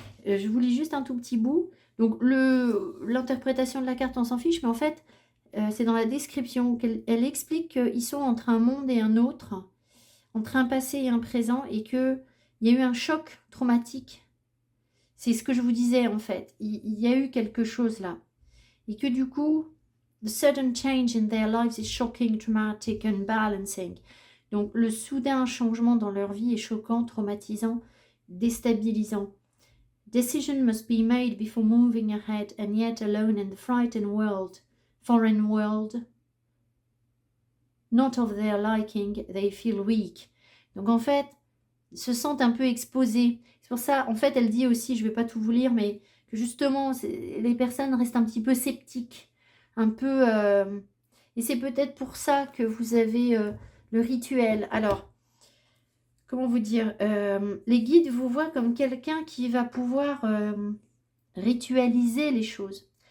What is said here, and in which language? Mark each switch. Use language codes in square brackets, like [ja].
[fr] Je vous lis juste un tout petit bout. Donc, l'interprétation de la carte, on s'en fiche, mais en fait, c'est dans la description qu'elle explique qu'ils sont entre un monde et un autre, entre un passé et un présent, et qu'il y a eu un choc traumatique. C'est ce que je vous disais en fait. Il y a eu quelque chose là. Et que du coup, [en] the sudden change in their lives is shocking, traumatic, unbalancing. [fr] Donc le soudain changement dans leur vie est choquant, traumatisant, déstabilisant. [en] Decision must be made before moving ahead, and yet alone in the frightened world, foreign world, not of their liking, they feel weak. [fr] Donc en fait, ils se sentent un peu exposés. C'est pour ça, en fait, elle dit aussi, je ne vais pas tout vous lire, mais que justement, les personnes restent un petit peu sceptiques. Un peu... et c'est peut-être pour ça que vous avez le rituel. Alors, comment vous dire les guides vous voient comme quelqu'un qui va pouvoir ritualiser les choses.